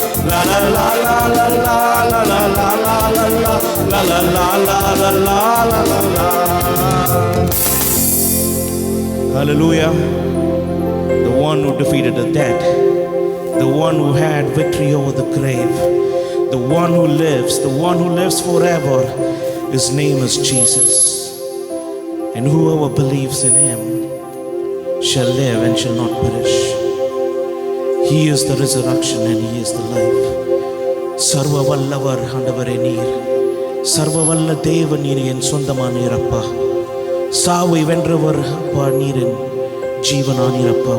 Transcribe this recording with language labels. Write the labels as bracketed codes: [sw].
[en] La la la la la la la la la la la la la la la la la la. Hallelujah. The one who defeated the death, the one who had victory over the grave, the one who lives forever. His name is Jesus. And whoever believes in him shall live and shall not perish. He is the resurrection and he is the life. [ta] சர்வ வல்லவர் ஆண்டவரே நீர், சர்வ வல்ல தேவன் நீர், என் சொந்தமானீரப்பா. சாவை வென்றவர் அப்பா நீர், என் ஜீவனானீரப்பா.